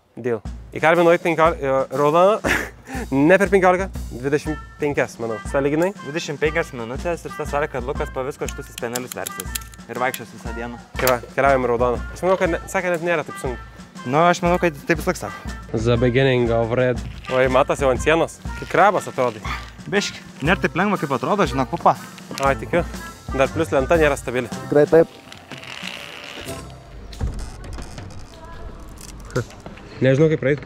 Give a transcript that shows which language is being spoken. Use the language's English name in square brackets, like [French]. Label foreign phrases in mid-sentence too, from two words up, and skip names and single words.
[Lithuanian] Deal. Įkalbinu 15 raudoną. Ne per 15, 25, manau. Sąlyginai. 25 minutės ir tas sakė, kad Lukas po visko šitus spenelius versis. Ir vaikščios visą dieną. Tai va, keliaujam į raudoną. Aš manau, kad sakė, net nėra taip sunku. Nu, aš manau, kad taip vis laik sako. [English] The beginning of red. [Lithuanian] Oi, matas jau ant sienos. Kaip krabas atrodai. Biški. Nėra taip lengva, kaip atrodo, žinok, pupa. Ai, tikiu. Dar plus lenta nėra stabili. Tikrai taip. Nežinau, kaip praeit.